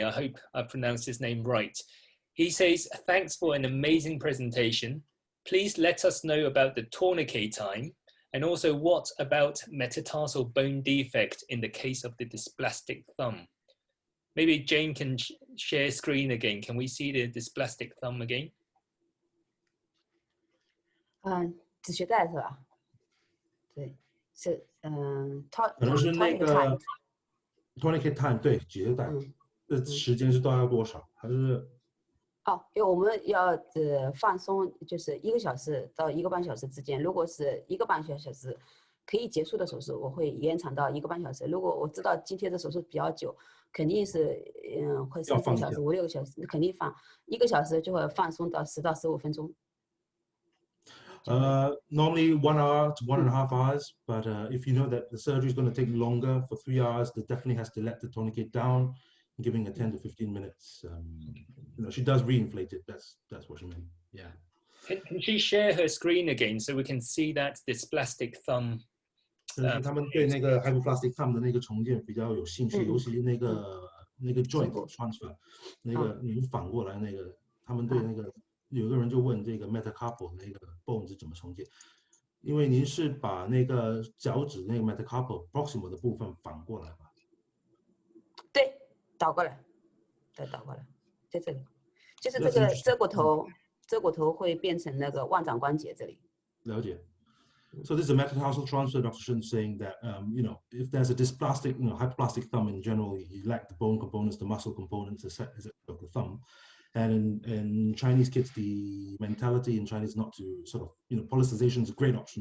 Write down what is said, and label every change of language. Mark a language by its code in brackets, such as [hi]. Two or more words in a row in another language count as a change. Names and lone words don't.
[en] I hope I pronounced his name right. He says, thanks for an amazing presentation. Please let us know about the tourniquet time. And also, what about metatarsal bone defect in the case of the dysplastic thumb? Maybe Jane can share screen again. Can we see the dysplastic thumb again? [zh] 止血带是吧？对，是可能是那个 [en] tourniquet time [zh] 对止血带，这时间是大概多少？还是？因為我們要放鬆，就是1個小時到1個半小時之間。如果是1個半小時可以結束的手術，我會延長到1個半小時。如果我知道今天的手術比較久，肯定是會3、4個小時、5、6個小時，肯定放1個小時就會放鬆到10到15分鐘。 [en] Normally 1 hour to 1.5 hours, but if you know that the surgery is going to take longer for 3 hours, they definitely has to let the tourniquet down, giving her 10 to 15 minutes. She does reinflate it. That's what she meant. Yeah. Can she share her screen again so we can see that dysplastic thumb? [zh] 他们对那个 [en] hypoplastic thumb [zh] 的那个重建比较有興趣，尤其那個 [en] joint transfer， [zh] 那個你反過來那個，他們對那個有個人就問這個 metacarpal 那個 bone 是怎麼重建，因為您是把那個腳趾那個 [en] metacarpal proximal [zh] 的部分反過來吧？對，倒過來，對，倒過來，在這裡，就是這個遮骨頭會變成那個腕掌關節這裡。了解。 [en] So this is a metatarsal transfer. Dr. Shin saying that if there's a dysplastic, hypoplastic thumb in general, you lack the bone components, the muscle components, of the thumb. And in Chinese kids, the mentality in Chinese not to sort of, policization is a great option.